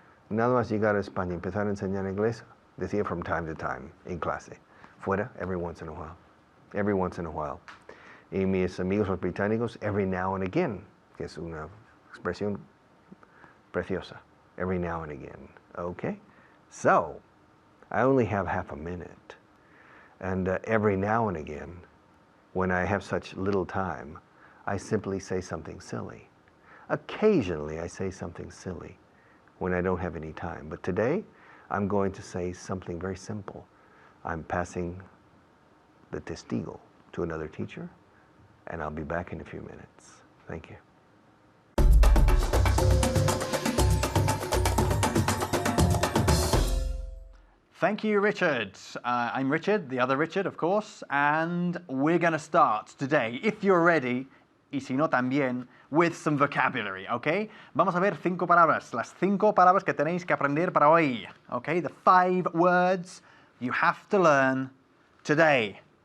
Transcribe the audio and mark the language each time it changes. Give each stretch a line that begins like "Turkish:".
Spanish: Nada más llegar a España y empezar a enseñar inglés, decía
English: from time to time
Spanish: en clase. Fuera,
English: every once in a while, every once in a while.
Spanish: Y mis amigos los británicos,
English: every now and again,
Spanish: que es una expresión preciosa,
English: every now and again, okay? So, I only have half a minute, and every now and again, when I have such little time, I simply say something silly. Occasionally, I say something silly when I don't have any time, but today, I'm going to say something very simple. I'm passing the testigo to another teacher, and I'll be back in a few minutes. Thank you. Thank you, Richard. I'm Richard, the other Richard, of course, and we're going to start today, if you're ready,
Spanish: y si no también,
English: with some vocabulary, ¿ok?
Spanish: Vamos a ver 5 palabras, las 5 palabras que tenéis que aprender para hoy, ¿ok?
English: The 5 words you have to learn today.